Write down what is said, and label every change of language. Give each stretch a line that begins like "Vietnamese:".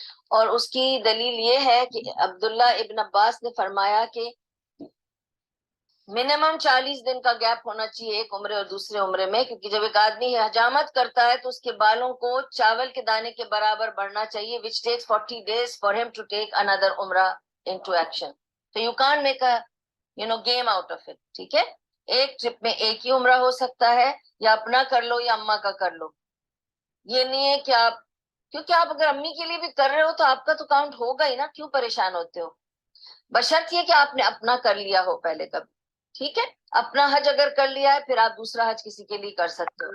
Urdu: اور اس کی دلیل یہ ہے کہ عبداللہ ابن عباس نے فرمایا کہ منیمم 40 دن کا گیپ ہونا چاہیے ایک عمرے اور دوسرے عمرے میں، کیونکہ جب ایک آدمی حجامت کرتا ہے تو اس کے بالوں کو چاول کے دانے کے برابر بڑھنا چاہیے،
English: which takes 40 days for him to take another Umrah into action. So you can't make a game out of it.
Urdu: ٹھیک ہے، ایک ٹرپ میں ایک ہی عمرہ ہو سکتا ہے، یا اپنا کر لو یا اماں کا کر لو. یہ نہیں ہے کہ آپ، کیونکہ آپ اگر امی کے لیے بھی کر رہے ہو تو آپ کا تو کاؤنٹ ہوگا ہی نا، کیوں پریشان ہوتے ہو؟ بشرط یہ کہ آپ نے اپنا کر لیا ہو پہلے کبھی. ٹھیک ہے، اپنا حج اگر کر لیا ہے پھر آپ دوسرا حج کسی کے لیے کر سکتے ہو.